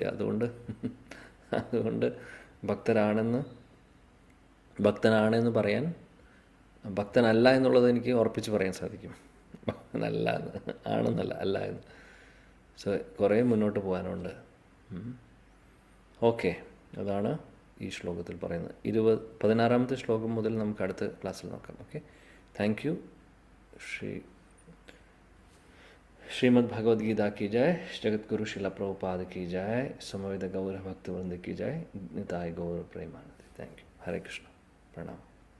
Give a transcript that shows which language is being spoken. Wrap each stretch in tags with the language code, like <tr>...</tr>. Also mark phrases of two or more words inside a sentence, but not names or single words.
<ml>അതുകൊണ്ട് ഭക്തനാണെന്ന് പറയാൻ, ഭക്തനല്ല എന്നുള്ളത് എനിക്ക് ഉറപ്പിച്ച് പറയാൻ സാധിക്കും. ആണെന്നല്ല, അല്ല എന്ന്. സോ കുറേ മുന്നോട്ട് പോകാനുണ്ട്. ഓക്കെ, അതാണ് ഈ ശ്ലോകത്തിൽ പറയുന്നത്. 16ാമത്തെ ശ്ലോകം മുതൽ നമുക്ക് അടുത്ത ക്ലാസ്സിൽ നോക്കാം.</ml> <en>Okay, thank you.</en> <hi>श्रीमद् भगवद गीता की जय, जगत गुरु शिला प्रभुपाद की जय, समवेत गौर भक्तवृंद की जय, निताय गौर प्रेमानंद।</hi> <en>thank you.</en> <hi>हरे कृष्ण, प्रणाम।</hi>